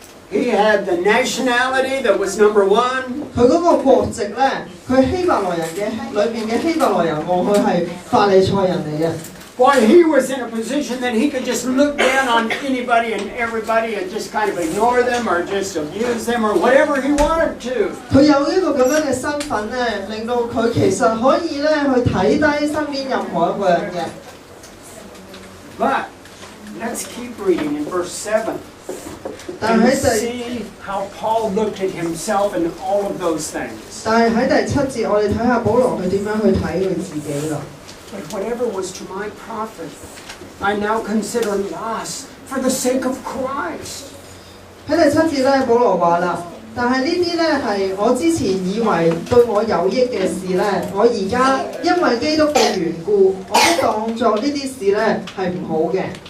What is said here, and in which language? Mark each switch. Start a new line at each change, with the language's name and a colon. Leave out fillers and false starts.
English: He had the nationality that was number one.
Cantonese: 佢嗰個國籍咧，佢希伯來人嘅裏邊嘅希伯來人喎，佢係法利賽人嚟嘅。
English: Why he was in a position that he could just look down on anybody and everybody and just kind of ignore them or just abuse them or whatever he wanted to.
Cantonese: 佢有呢個咁樣嘅身份咧，令到佢其實可以咧去睇低身邊任何一個人嘅。
English: But let's keep reading in verse 7. And see how Paul looked at himself and all of those things.
Cantonese: 但係喺第7節，我哋睇下保羅佢點樣去睇佢自己啦。
English: But whatever was to my profit, I now consider loss for the sake of Christ.
Cantonese: 喺第7節咧，保羅話啦，但係呢啲咧係我之前以為對我有益嘅事咧，我而家因為基督嘅緣故，我都當作呢啲事咧係唔好嘅。